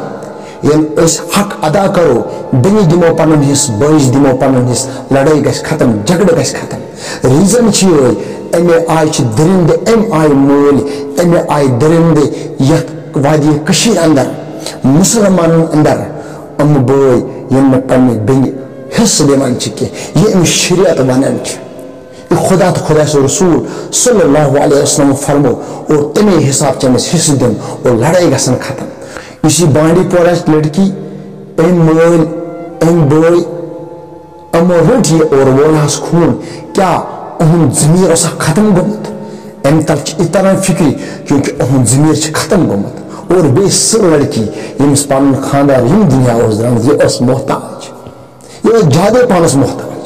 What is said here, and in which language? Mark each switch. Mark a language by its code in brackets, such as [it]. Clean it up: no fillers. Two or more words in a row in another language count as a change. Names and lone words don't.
[ks] ییٚلہِ أسۍ حق ادا کرو بیٚنہِ دِمو پنُن حصہٕ بٲیِس دِمو پنُن حصہٕ لڑٲے گژھِ ختم جھگڑٕ گژھِ ختم. ریٖزن چھُ یِہوے امے آیہِ چھِ درندٕ امہِ آیہِ مٲلۍ امے آیہِ درندٕ یتھ وادی کشیر اندر مسلمانن اندر ام بٲے یم نہٕ پننہِ بیٚنہِ حصہٕ دِوان چھِ کینٛہہ یہِ أمِس شریعت ونان چھِ. یہ خدا تو خدا سے رسول [ar] صلی اللہ علیہ وسلم [ks] فرمو اور تمے حساب سے أمِس حصہٕ دِن اور لڑٲے گژھن ختم. یُس یہِ بانڈی پورہٕچ لڑکی أمۍ مٲلۍ أمۍ بٲے یِمو روٚٹ یہِ اور وولہس خوٗن کیٛاہ اُہُنٛد ضمیٖر اوسا ختم گوٚمُت. امہِ تل چھِ یہِ تران فکری کیونکہ اُہُنٛد ضمیٖر چھِ ختم گوٚمُت اور بیٚیہِ سۄ لڑکی ییٚمِس پنُن خاندار یِم دنیا اوس درامُت یہِ ٲس محتاج یہِ ٲس زیادے پانس محتاج.